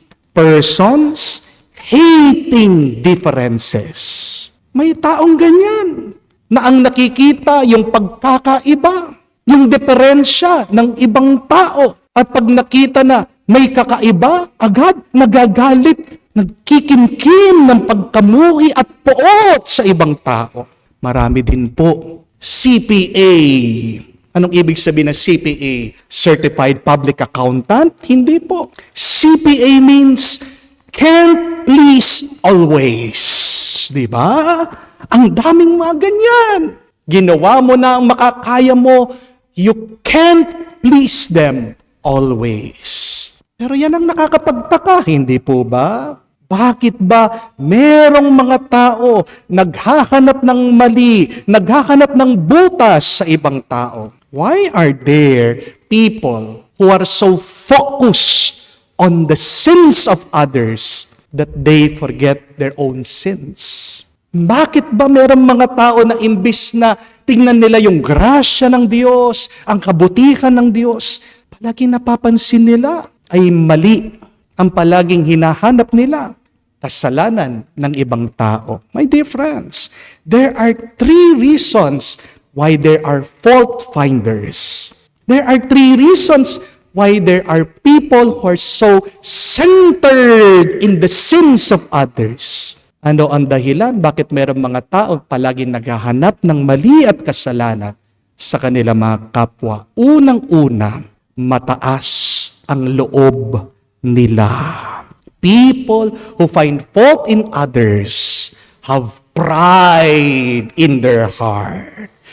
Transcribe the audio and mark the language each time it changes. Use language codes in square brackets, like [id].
[en] Persons hating differences. [tl] May taong ganyan na ang nakikita yung pagkakaiba, yung diferensya ng ibang tao. At pag nakita na may kakaiba, agad nagagalit, nagkikimkim ng pagkamuhi at poot sa ibang tao. Marami din po CPA. Anong ibig sabihin ng CPA? [en] Certified Public Accountant? [tl] Hindi po. [en] CPA means can't please always. [tl] Di ba? Ang daming mga ganyan. Ginawa mo na ang makakaya mo, [en] you can't please them always. [tl] Pero yan ang nakakapagtaka, hindi po ba? Bakit ba merong mga tao naghahanap ng mali, naghahanap ng butas sa ibang tao? [en] Why are there people who are so focused on the sins of others that they forget their own sins? [tl] Bakit ba merong mga tao na imbis na tingnan nila yung grasya ng Diyos, ang kabutihan ng Diyos, palaging napapansin nila ay mali ang palaging hinahanap nila, kasalanan ng ibang tao. [en] My dear friends, there are 3 reasons why there are fault finders. There are 3 reasons why there are people who are so centered in the sins of others. [tl] Ano ang dahilan? Bakit mayroong mga tao palaging naghahanap ng mali at kasalanan sa kanilang mga kapwa? Unang-una, mataas ang loob nila. [en] People who find fault in others have pride in their heart.